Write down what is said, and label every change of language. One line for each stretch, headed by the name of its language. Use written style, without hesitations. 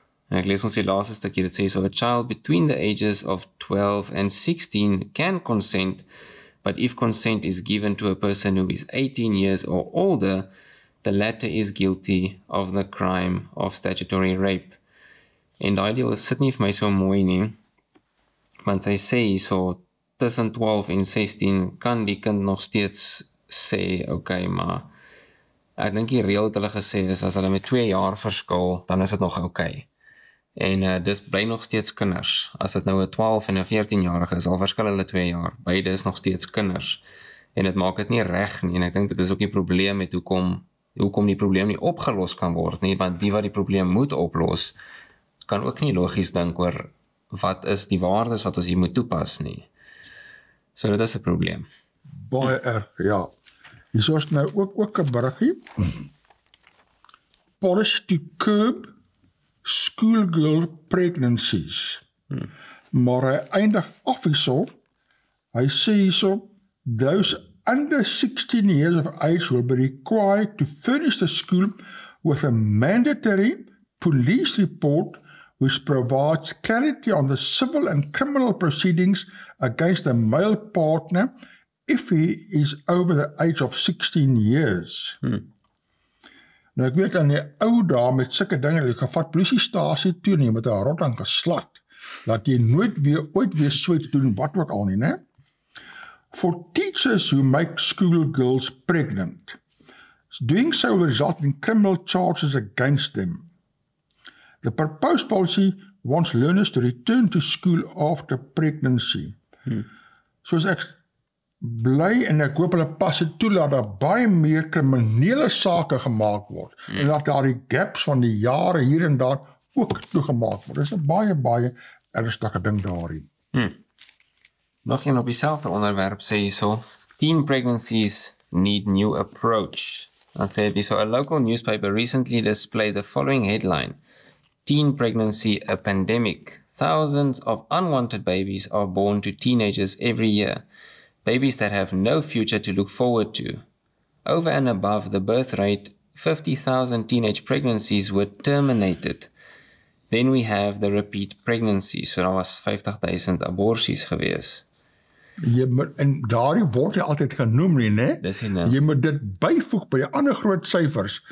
English: En ek lees ons die laaste stukkie, dit sê, so a child between the ages of 12 and 16 can consent, but if consent is given to a person who is 18 years or older, the latter is guilty of the crime of statutory rape.
Afrikaans: En daai deel sit nie vir my so mooi nie, want sy sê hierso, tussen 12 en 16 kan die kind nog steeds sê, okay, maar ek dink die reël wat hulle gesê is, as hulle met 2 jaar verskil, dan is dit nog okay. En dis bly nog steeds kinders. As dit nou 'n 12 en 'n 14-jarige is, al verskil hulle 2 jaar, beide is nog steeds kinders. En dit maak dit nie reg nie, en ek dink dit is ook die probleem met hoekom die probleem nie opgelos kan word nie, want die wat die probleem moet oplos, kan ook nie logies dink oor wat is die waardes wat ons hier moet toepas nie. So dit is 'n probleem. Baie erg, ja. Hier is nou ook 'n berigie.
English: Policy to curb schoolgirl pregnancies.
Afrikaans: Maar hy eindig af hierso.
English: Hy sê hierso, those under 16 years of age will be required to furnish the school with a mandatory police report which provides clarity on the civil and criminal proceedings against a male partner if he is over the age of 16 years.
Afrikaans: Nou ek weet aan die ou dae met sulke dinge, jy gevat polisiestasie toe nie, met 'n rot aan geslat, dat jy ooit weer so iets doen, wat ook al nie, né?
English: For teachers who make schoolgirls pregnant, doing so will result in criminal charges against them. The proposed policy wants learners to return to school after pregnancy.
Afrikaans: Soos ek bly en ek hoop hulle pas dit toe, dat daar baie meer kriminele sake gemaak word, en dat daar die gaps van die jare hier en daar ook toegemaak word. Dit is 'n baie ernstige ding daarin. Nog een op dieselfde onderwerp sê hierso, teen pregnancies need new approach.
English: Dan sê dit so, a local newspaper recently displayed the following headline, teen pregnancy a pandemic. Thousands of unwanted babies are born to teenagers every year. Babies that have no future to look forward to. Over and above the birth rate, 50,000 teenage pregnancies were terminated. Then we have the repeat pregnancies.
Afrikaans: So daar was 50,000 aborsies gewees. En daardie word jy altyd genoem nie, né? Dis nie, né? Jy moet dit byvoeg by die ander groot syfers.